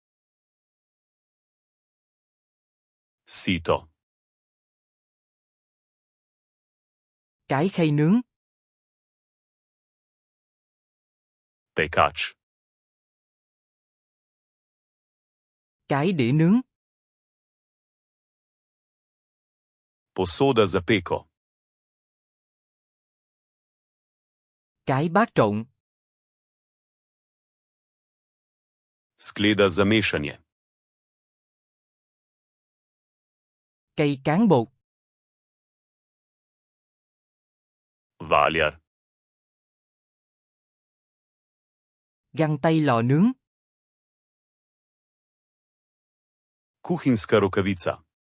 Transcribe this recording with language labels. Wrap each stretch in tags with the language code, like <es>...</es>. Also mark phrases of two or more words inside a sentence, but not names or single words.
<sl>Sito.</sl> <vi>Cái khay nướng.</vi> <sl>Pekač.</sl> <vi>Cái đĩa nướng.</vi> <sl>Posoda za peko.</sl> <vi>Cái bát trộn.</vi> <sl>Skleda za mešanje.</sl> <vi>Cây cán bột.</vi> <sl>Valjar.</sl> <vi>Găng tay lò nướng.</vi> <sl>Kuhinska rokavica.</sl>